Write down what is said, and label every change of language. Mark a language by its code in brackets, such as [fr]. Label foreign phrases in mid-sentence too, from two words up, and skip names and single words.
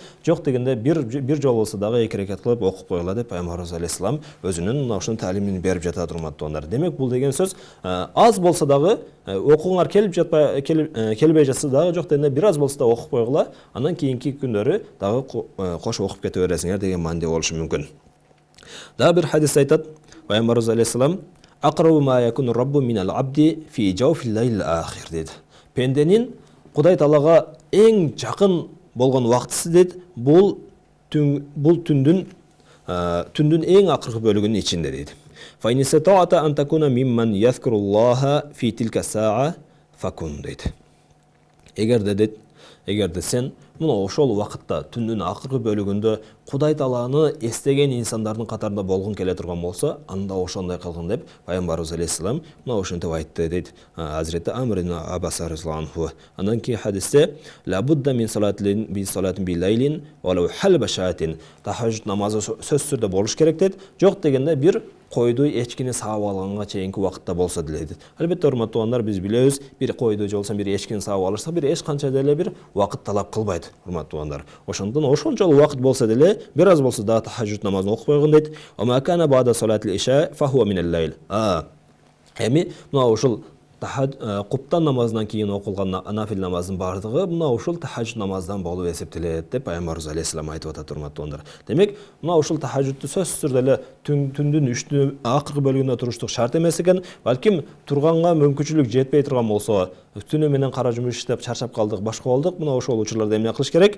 [ky] Жок дегенде бир жол болсо дагы 2 рекет кылып окуп койгула деп пайгамбарыбыз алейхиссалам өзүнүн мына ушунун таалимин берип жатат, урматтуу туугандар. Демек, бул деген сөз аз болсо дагы окууңар келбей жатса дагы, жок дегенде бир аз болсо да окуп койгула, андан кийинки күндөрү дагы кошо окуп кете бересиңер деген мааниде болушу мүмкүн. Дагы бир хадис айтат, пайгамбарыбыз алейхиссалам: [ar] أقرب ما يكون الرب من العبد في جوف الليل الآخر dedi. [ky] Пенденин Кудай Таалага эң жакын болгон убактысы дейт, бул түндүн эң акыркы бөлүгүнүн ичинде дейт. [ar] فإن استطعت أن تكون ممن يذكر الله في تلك الساعة فكن дейт. [ky] Эгерде сен мына ошол убакытта түндүн акыркы бөлүгүндө Кудай Тааланы эстеген инсандардын катарында болгон келе турган болсо, анда ошондой кылгын деп пайгамбарыбыз алейхиссалам мына ошентип айтты дейт Hazreti Amr ibn Abbas [ar] رضي الله عنه. [ky] Андан кийин хадисте [ar] لا بد من صلاة بالليل ولو حلب شاة. [ky] Tahajjуд намазы сөзсүз түрдө болуш керек дейт. Жок дегенде бир койду эчкини саап алганга чейинки убакытта болсо делет. Албетте урматтуу аңдар, биз билебиз, бир койду же болсо бир эчкини саап алышса, бир эч канча деле бир убакыт талап кылбайт, урматтуу аңдар. Ошондон ошончолук убакыт болсо деле, бир аз болсо да тахажжуд намазын окуп койгон дейт. [ar] وما كان بعد صلاة العشاء فهو من الليل. [ky] Эми мына ушул куптан намазынан кийин окулган нафил намаздын бардыгы мына ушул тахажжуд намаздан болуп эсептелет деп пайгамбарыбыз алейхиссалам айтып атат, урматтуу аңдар. Демек, мына ушул тахажжудду сөзсүз түрдө эле түндүн 3 акыркы бөлүгүндө туруштук шарт эмес экен, балким турганга мүмкүнчүлүк жетпей турган болсо, түнү менен кара жумуш иштеп чарчап калдык, башка болдук, мына ошол учурларда эмне кылыш керек?